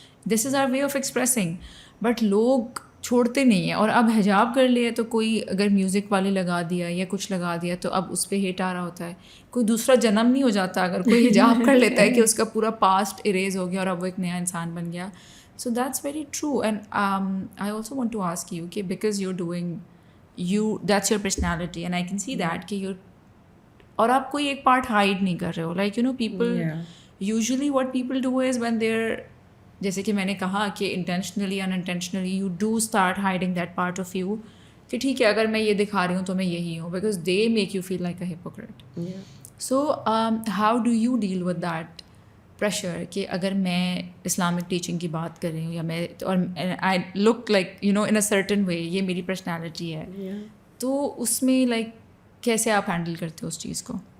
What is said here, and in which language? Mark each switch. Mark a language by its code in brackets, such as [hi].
[en] This is our way of expressing. But [ur] لوگ چھوڑتے نہیں ہیں. اور اب حجاب کر لیا تو کوئی اگر میوزک والے لگا دیا یا کچھ لگا دیا تو اب اس پہ ہیٹ آ رہا ہوتا ہے. کوئی دوسرا جنم نہیں ہو جاتا اگر کوئی حجاب کر لیتا ہے کہ اس کا پورا پاسٹ اریز ہو گیا اور اب وہ ایک نیا انسان بن گیا. [en] So that's very true. And I also want to ask you کہ because you're doing that's your personality and I can see that کہ you're, [ur] اور آپ کوئی ایک پارٹ ہائڈ نہیں کر رہے ہو. [en] like you know people usually what people do is when they're, جیسے کہ میں نے کہا کہ intentionally unintentionally you do start hiding that part of you [ur] کہ ٹھیک ہے اگر میں یہ دکھا رہی ہوں تو میں یہی ہوں, [en] because they make you feel like a hypocrite. So how do you deal with that [ur] pressure کہ اگر میں اسلامک ٹیچنگ کی بات کر رہی ہوں یا میں, اور [en] I look like you know in a certain way, [ur] یہ میری پرسنالٹی ہے, تو اس میں لائک کیسے آپ ہینڈل کرتے ہو اس چیز کو؟